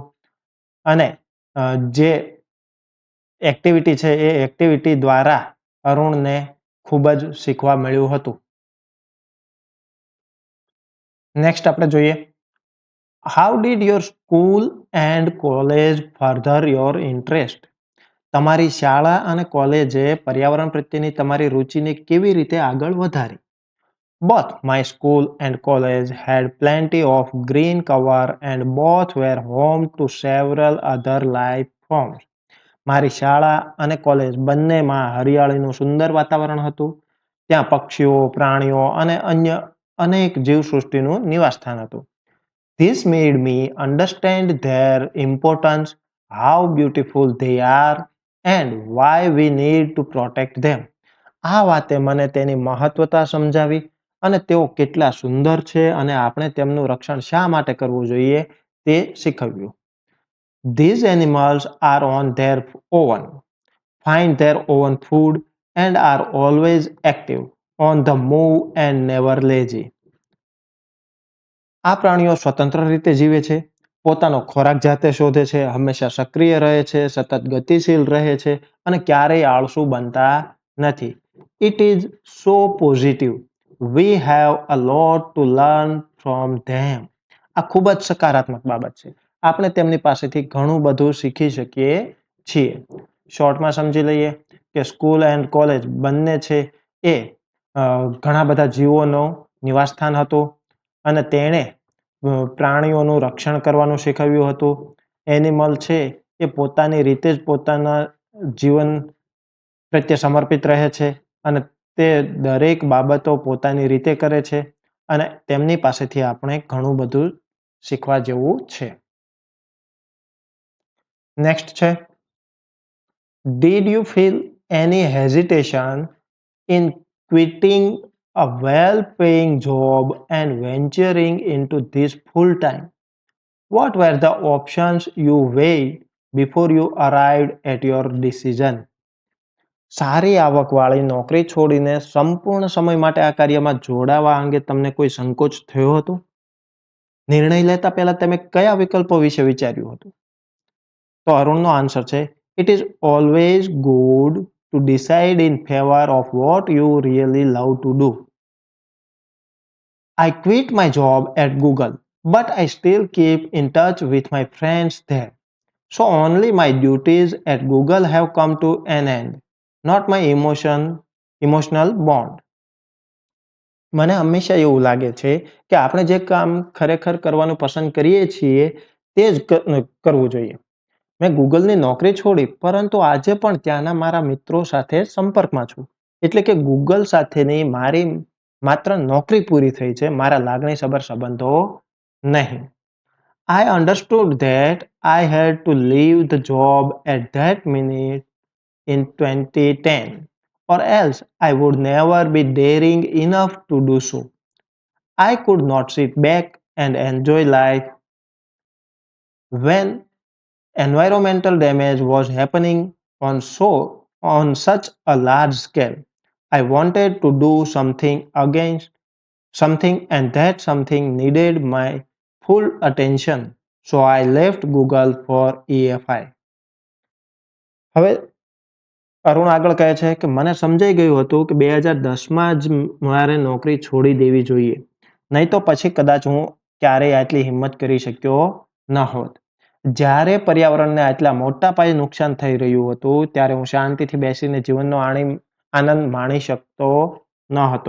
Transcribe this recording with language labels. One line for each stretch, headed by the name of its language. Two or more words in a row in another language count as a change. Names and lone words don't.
Gujarati: અને જે એક્ટિવિટી છે એ એક્ટિવિટી દ્વારા અરુણને ખૂબ જ શીખવા મળ્યું હતું. નેક્સ્ટ આપણે જોઈએ,
English: how did your school and college further your interest?
Gujarati: તમારી શાળા અને કોલેજે પર્યાવરણ પ્રત્યેની તમારી રુચિને કેવી રીતે આગળ વધારી?
English: Both my school and college had plenty of green cover and both were home to several other life forms.
Gujarati: મારી શાળા અને કોલેજ બંનેમાં હરિયાળીનું સુંદર વાતાવરણ હતું. ત્યાં પક્ષીઓ, પ્રાણીઓ અને અન્ય અનેક જીવસૃષ્ટિનું નિવાસસ્થાન હતું.
English: This made me understand their importance, how beautiful they are, and why we need to protect them.
Gujarati: આ વાતે મને તેની મહત્વતા સમજાવી અને તેઓ કેટલા સુંદર છે અને આપણે તેમનું રક્ષણ શા માટે કરવું જોઈએ તે શીખવ્યું.
English: These animals are on their own, find their own food, and are always active, on the move and never lazy.
Gujarati: આ પ્રાણીઓ સ્વતંત્ર રીતે જીવે છે, પોતાનો ખોરાક જાતે શોધે છે, હંમેશા સક્રિય રહે છે, સતત ગતિશીલ રહે છે અને ક્યારેય આળસુ બનતા નથી.
English: It is so positive. We have a lot to learn from them.
Gujarati: આ ખૂબ જ સકારાત્મક બાબત છે. આપણે તેમની પાસેથી ઘણું બધું શીખી શકીએ છીએ. શોર્ટમાં સમજી લઈએ કે
English: school and college
Gujarati: બંને છે એ ઘણા બધા જીવોનું નિવાસસ્થાન હતું અને તેણે પ્રાણીઓનું રક્ષણ કરવાનું શીખવ્યું હતું. એનિમલ છે એ પોતાની રીતે જ પોતાના જીવન પ્રત્યે સમર્પિત રહે છે અને તે દરેક બાબતો પોતાની રીતે કરે છે અને તેમની પાસેથી આપણે ઘણું બધું શીખવા જેવું છે. નેક્સ્ટ છે,
English: did you feel any hesitation in quitting a well-paying job and venturing into this full-time? What were the options you weighed before you arrived at your decision?
Gujarati: સારી આવકવાળી નોકરી છોડીને સંપૂર્ણ સમય માટે આ કાર્યમાં જોડાવા અંગે તમને કોઈ સંકોચ થયો હતો? નિર્ણય લેતા પહેલા તમે કયા વિકલ્પો વિશે વિચાર્યું હતું? તો અરુણનો આન્સર છે,
English: it is always good to decide in favor of what you really love to do. I quit my job at Google, but I still keep in touch with my friends there. So only my duties at Google have come to an end, not my emotional bond.
Gujarati: મને હંમેશા એવું લાગે છે કે આપણે જે કામ ખરેખર કરવાનું પસંદ કરીએ છીએ તે જ કરવું જોઈએ. મેં ગૂગલની નોકરી છોડી પરંતુ આજે પણ ત્યાંના મારા મિત્રો સાથે સંપર્કમાં છું. એટલે કે ગૂગલ સાથેની મારી માત્ર નોકરી પૂરી થઈ છે, મારા લાગણીસભર સંબંધો નહીં.
English: I understood that I had to leave the job at that minute in 2010 or else I would never be daring enough to do so. I could not sit back and enjoy life when environmental damage was happening on such a large scale. I wanted to do something against something and that something needed my full attention. So I left Google for EFI.
Gujarati: હવે અરુણ આગળ કહે છે કે મને સમજાઈ ગયું હતું કે 2010માં જ મારે નોકરી છોડી દેવી જોઈએ. નહીં તો પછી કદાચ હું ક્યારેય આટલી હિંમત કરી શક્યો ન હોત. જ્યારે પર્યાવરણને આટલા મોટા પાયે નુકસાન થઈ રહ્યું હતું ત્યારે હું શાંતિથી બેસીને જીવનનો આનંદ માણી શકતો ન હતો.